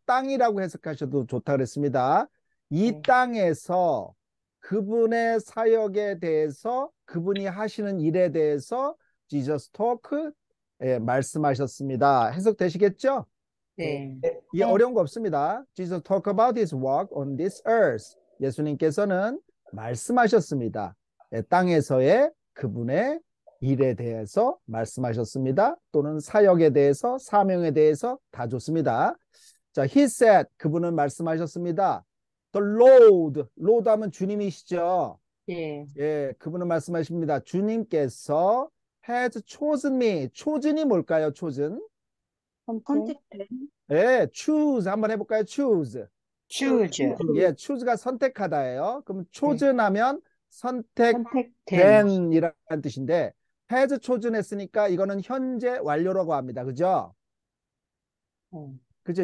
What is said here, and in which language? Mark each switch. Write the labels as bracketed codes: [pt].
[ko] 땅이라고 해석하셔도 좋다 그랬습니다. 이 네. 땅에서 그분의 사역에 대해서 그분이 하시는 일에 대해서 [en] Jesus talk [ko] 말씀하셨습니다. 해석되시겠죠? 네. 이게 어려운 거 없습니다. [en] Jesus talk about his work on this earth. [ko] 예수님께서는 말씀하셨습니다. 땅에서의 그분의 일에 대해서 말씀하셨습니다. 또는 사역에 대해서, 사명에 대해서 다 좋습니다. 자, [en] he said, [ko] 그분은 말씀하셨습니다. [en] The Lord [ko] 하면 주님이시죠. 예. 예, 그분은 말씀하십니다. 주님께서 [en] has chosen me. [ko] chosen이 뭘까요? [en] chosen? [ko] 선택된. 예, choose 한번 해볼까요? [en] choose. choose. [ko] 예, choose가 선택하다예요. 그럼 chosen 하면 선택된. 선택된이라는 뜻인데 [en] has chosen [ko] 했으니까 이거는 현재 완료라고 합니다. 그죠? 그죠?